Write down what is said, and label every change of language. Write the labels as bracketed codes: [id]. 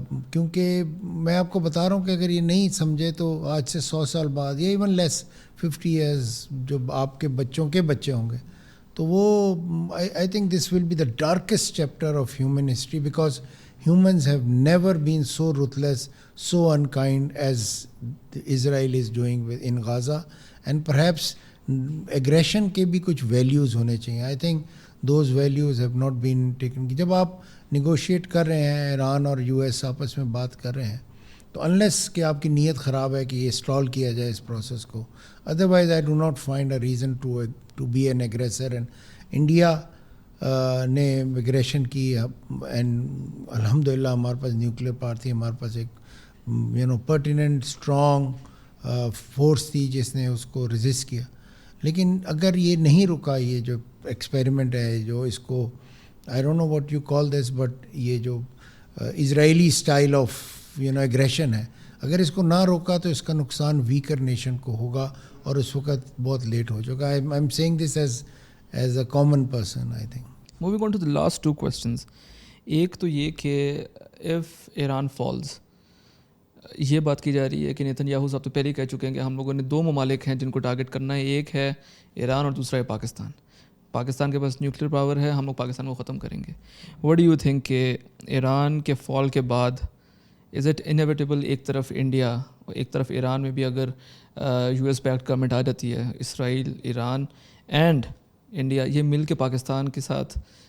[ur] کیونکہ میں آپ کو بتا رہا ہوں کہ اگر یہ نہیں سمجھے تو آج سے 100 سال بعد یا [en] even less 50 years [ur] جو آپ کے بچوں کے بچے ہوں گے تو وہ [en] I think this will be the darkest chapter of human history, because humans have never been so ruthless, so unkind as Israel is doing in Gaza. And perhaps aggression [ur] کے بھی کچھ values ہونے چاہیے. [en] I think those values have not been taken. [ur] جب آپ negotiate کر رہے ہیں, ایران اور US آپس میں بات کر رہے ہیں, تو unless کہ آپ کی نیت خراب ہے کہ یہ اسٹال کیا جائے اس پروسیس کو, [en] otherwise I do not find a reason to be an aggressor. [ur] And India نے اگریشن کی, اینڈ الحمد للہ ہمارے پاس نیوکلیئر پاور تھی, ہمارے پاس ایک پرٹیننٹ اسٹرانگ فورس تھی جس نے اس کو ریزسٹ کیا. لیکن اگر یہ نہیں رکا, یہ جو ایکسپیریمنٹ ہے جو اس کو [en] I don't know what you call this, [ur] but یہ جو [en] Israeli style of aggression [ur] ہے, اگر اس کو نہ روکا تو اس کا نقصان ویکر نیشن کو ہوگا اور اس وقت بہت لیٹ ہو چکا. [en] I am seeing this as a common person, I think. Moving on to the last 2 questions. [ur] ایک تو یہ کہ [en] if Iran falls, [ur] یہ بات کی جا رہی ہے کہ نیتن یاہو صاحب تو پہلے ہی کہہ چکے ہیں کہ ہم لوگوں نے 2 ممالک ہیں جن کو ٹارگٹ کرنا ہے, ایک ہے ایران اور دوسرا ہے پاکستان. پاکستان کے پاس نیوکلیئر پاور ہے, ہم لوگ پاکستان کو ختم کریں گے. [en] What do you think [ur] کہ ایران کے فال کے بعد [en] is it inevitable [ur] ایک طرف انڈیا اور ایک طرف ایران میں بھی اگر US بیکڈ گورنمنٹ آ جاتی ہے, اسرائیل, ایران اینڈ انڈیا, یہ مل کے پاکستان کے ساتھ